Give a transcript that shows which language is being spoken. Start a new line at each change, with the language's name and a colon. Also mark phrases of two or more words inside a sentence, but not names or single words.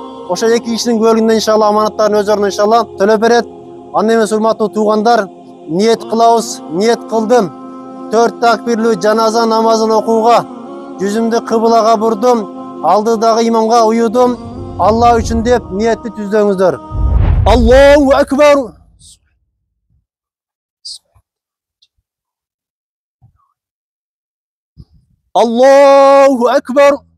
Kyrgyz: Ошо эки кишинин күбөлүгүндө иншалла аманаттарын өз ордуна иншалла төлөп берет. Анда эмес, урматтуу туугандар, ниет кылабыз, ниет кылдым. 4 такбирлүү жаназа намазын окууга жүзүмдү кыблага бурдум, алдыдагы имамга уюдум. Алла үчүн деп ниетти түздөңүздөр.
Arabic: الله أكبر. الله أكبر.